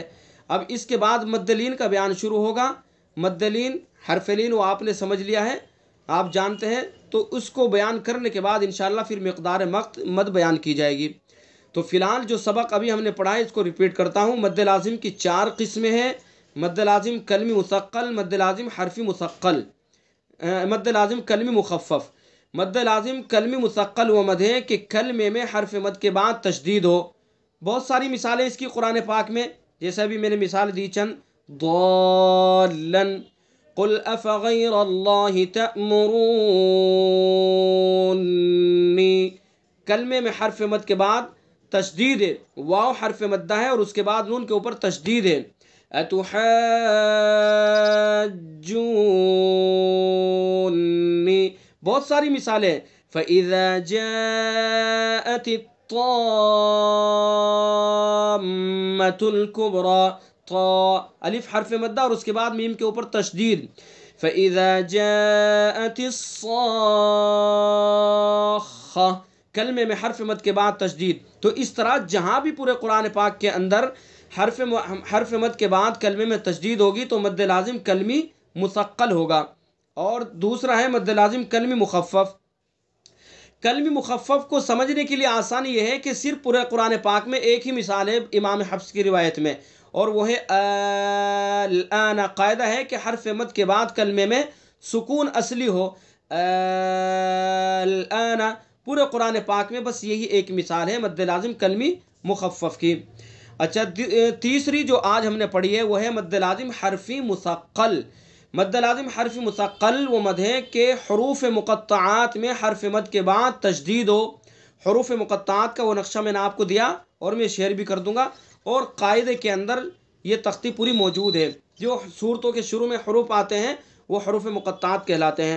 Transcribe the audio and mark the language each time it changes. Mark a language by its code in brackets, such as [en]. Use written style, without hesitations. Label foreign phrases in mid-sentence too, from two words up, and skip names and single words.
[ur] اب اس کے بعد مد لین کا بیان شروع ہوگا. مد لین، حرف لین وہ آپ نے سمجھ لیا ہے، آپ جانتے ہیں. تو اس کو بیان کرنے کے بعد انشاءاللہ پھر مقدار مد بیان کی جائے گی. تو فی الحال جو سبق ابھی ہم نے پڑھا ہے اس کو ریپیٹ کرتا ہوں. مد لازم کی 4 قسمیں ہیں: مد لازم کلمی مثقل، مد لازم حرفی مثقل، مد لازم کلمی مخفف. مد لازم کلمی مثقل وہ مد ہے کہ کلمے میں حرف مد کے بعد تشدید ہو. بہت ساری مثالیں اس کی قرآن پاک میں، جیسا بھی میں نے مثال دی چند. [ar] ضالن قل افغیر اللہ تأمرونی، [ur] کلمے میں حرف مد کے بعد تشدید ہے، واو حرف مدہ ہے اور اس کے بعد نون کے اوپر تشدید ہے. اتحاجونی، بہت ساری مثالیں. [ar] فَإِذَا جَاءَتِ الطَّامَّةُ الْكُبْرَى، [ur] الف حرف مدہ اور اس کے بعد میم کے اوپر تشدید. [ar] فَإِذَا جَاءَتِ الصَّاخَّةُ، [ur] کلمے میں حرف مد کے بعد تشدید. تو اس طرح جہاں بھی پورے قرآن پاک کے اندر حرف مد کے بعد کلمے میں تشدید ہوگی تو مد لازم کلمی مثقل ہوگا. اور دوسرا ہے مد لازم کلمی مخفف. کلمی مخفف کو سمجھنے کے لیے آسانی یہ ہے کہ صرف پورے قرآن پاک میں ایک ہی مثال ہے امام حفص کی روایت میں، اور وہ ہے الآن. قاعدہ ہے کہ حرف مد کے بعد کلمے میں سکون اصلی ہو. الآن پورے قرآن پاک میں بس یہی ایک مثال ہے مد لازم کلمی مخفف کی. اچھا، تیسری جو آج ہم نے پڑھی ہے وہ ہے مد لازم حرفی مثقل. مد لازم حرفی مثقل وہ مد ہے کہ حروف مقطعات میں حرف مد کے بعد تشدید ہو. حروف مقطعات کا وہ نقشہ میں نے آپ کو دیا اور میں شیئر بھی کر دوں گا، اور قاعدے کے اندر یہ تختی پوری موجود ہے. جو صورتوں کے شروع میں حروف آتے ہیں وہ حروف مقطعات کہلاتے ہیں.